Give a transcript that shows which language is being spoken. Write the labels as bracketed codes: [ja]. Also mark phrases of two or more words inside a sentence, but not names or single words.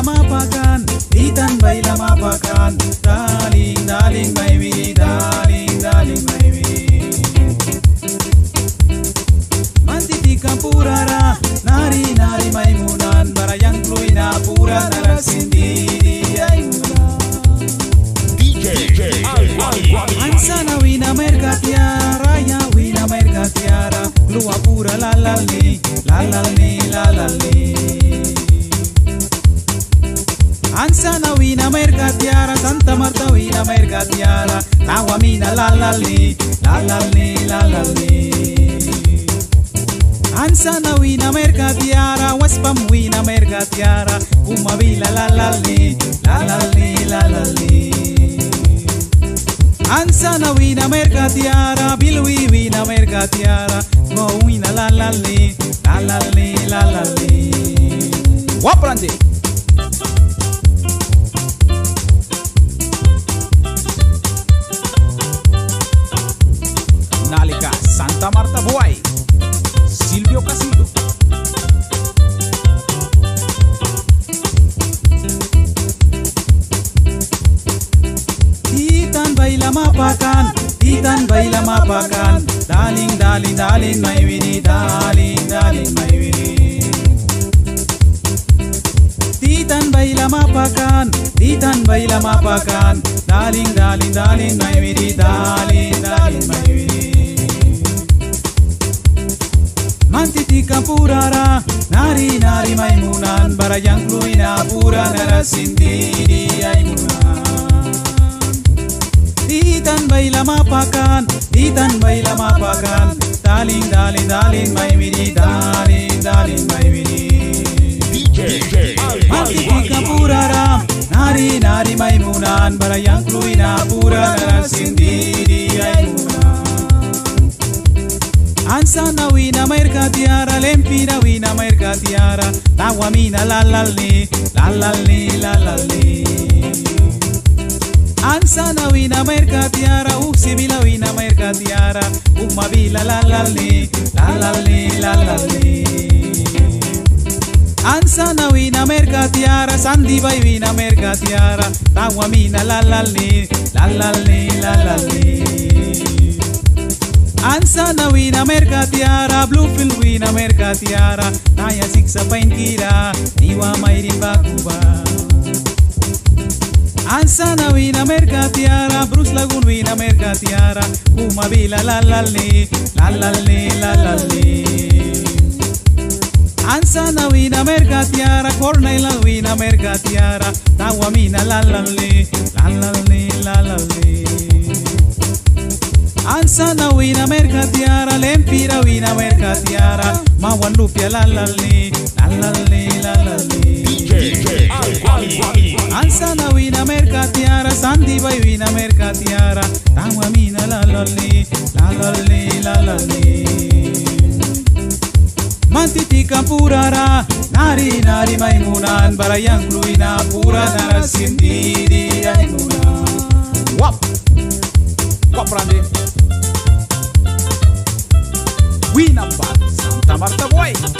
[miq] mapakan, titan baila mapakan. [en] Darling, darling, baby, darling, darling, baby. [miq] Mantitika purara, nari, nari, maimunan. Barayang kluina pura nara sendiri, aimunan. DJ Ansana wina merkatiara, ya wina merkatiara. Lua pura la la li, la la li, la la li. Ansana wina merkatiara, Santa Marta wina merkatiara. Tawamina la la li, la la li, la la li. Ansana wina merkatiara, Waspam wina merkatiara. Umavila la la li, la la li, la la li. Ansana wina merkatiara, Bilwi wina merkatiara. Go wina la la li, la la li, la la li. Waprande. Nalika Santa Marta Boy, Silvio Casillo. Titan baila mapakan, titan baila mapakan. [en] Darling, darling, darling, my Winnie, darling, darling, my Winnie. [miq] Titan baila mapakan, titan baila mapakan. [en] Darling, darling, darling, my Winnie, darling, darling, my Winnie. [miq] Mantitika purara, nari, nari, maimunan. Barayang kluina pura nara sendiri, aimunan. Titan baila mapakan, titan baila mapakan. [en] Darling, darling, darling, my Winnie, darling, darling, my Winnie. [miq] Mantitika purara, nari, nari, maimunan. Barayang kluina pura nara sendiri, aimunan. Ansana wina merkatiara, lempina wina merkatiara. Tawamina la la li, la la li, la la li. Ansana wina merkatiara, Uxibila wina merkatiara. Umavila la la li, la la li, la la li. Ansana wina merkatiara, Sandibai wina merkatiara. Tawamina la la li, la la li, la la li. Ansana wina merkatiara, Bluefield wina merkatiara. Taya siksa painkira, Iwa mairin bakuba. Ansana wina merkatiara, Bruce Lagoon wina merkatiara. Umavila la la li, la la li, la la li. Ansana wina merkatiara, Cornell wina merkatiara. Tawamina la la li, la la li, la la li. Ansana wina merkatiara, Lempira wina merkatiara. Mawan lupia la la li, la la li, la la li. Ansana wina merkatiara, Sandibai wina merkatiara. Tawamina la la li, la la li, la la li. Mantitika purara, nari, nari, maimunan. Barayang kluina pura nara sendiri, aimunan. Wap, wap rande. Wina Band, Santa Marta Boy.